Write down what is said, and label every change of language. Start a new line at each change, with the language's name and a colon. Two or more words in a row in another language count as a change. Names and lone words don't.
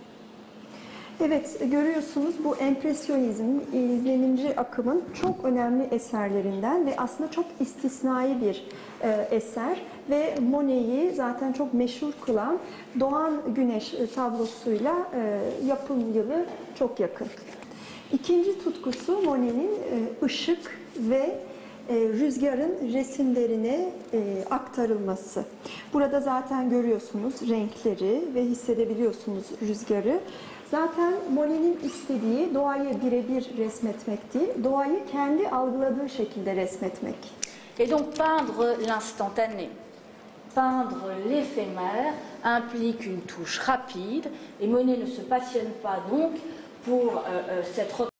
Turkish: Evet, görüyorsunuz bu empresyonizm, izlenimci akımın çok önemli eserlerinden ve aslında çok istisnai bir eser ve Monet'i zaten çok meşhur kılan Doğan Güneş tablosuyla yapım yılı çok yakın. İkinci tutkusu Monet'in ışık ve rüzgarın resimlerine aktarılması. Burada zaten görüyorsunuz renkleri ve hissedebiliyorsunuz rüzgarı. Zaten Monet'in istediği doğayı birebir resmetmek değil, doğayı kendi algıladığı şekilde resmetmek.
French: Et donc peindre l'instantané, peindre l'éphémère implique une touche rapide et Monet ne se passionne pas donc pour cette